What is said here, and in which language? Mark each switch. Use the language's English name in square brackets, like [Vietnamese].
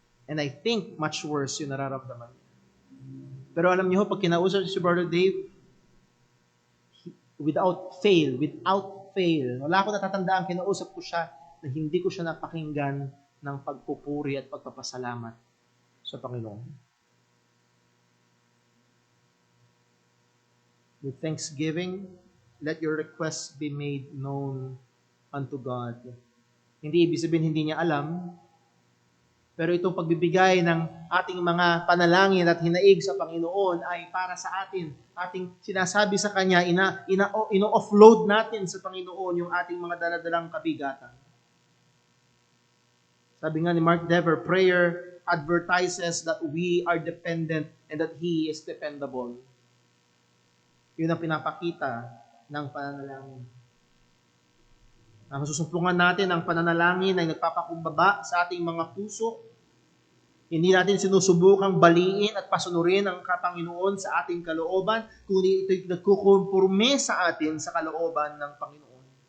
[English] And I think much worse [Filipino] yung nararamdaman niya. Pero alam niyo, pag kinausap si Brother Dave, [English] without fail, [Filipino] wala ko natatandaan, kinausap ko siya na hindi ko siya napakinggan ng pagpupuri at pagpapasalamat sa Panginoon. [English] With thanksgiving, let your requests be made known unto God. [Filipino] Hindi ibig sabihin hindi niya alam, pero itong pagbibigay ng ating mga panalangin at hinaig sa Panginoon ay para sa atin. Ating sinasabi sa Kanya, ino-offload natin sa Panginoon yung ating mga daladalang kabigatan. Sabi nga ni [English] Mark Dever, prayer advertises that we are dependent and that He is dependable. [Filipino] Yun ang pinapakita ng pananalangin. Ang susumpungan natin ang pananalangin ay nagpapakumbaba sa ating mga puso. Hindi natin sinusubukang baliin at pasunurin ang Panginoon sa ating kalooban, kundi ito'y nagkukonforme sa atin sa kalooban ng Panginoon.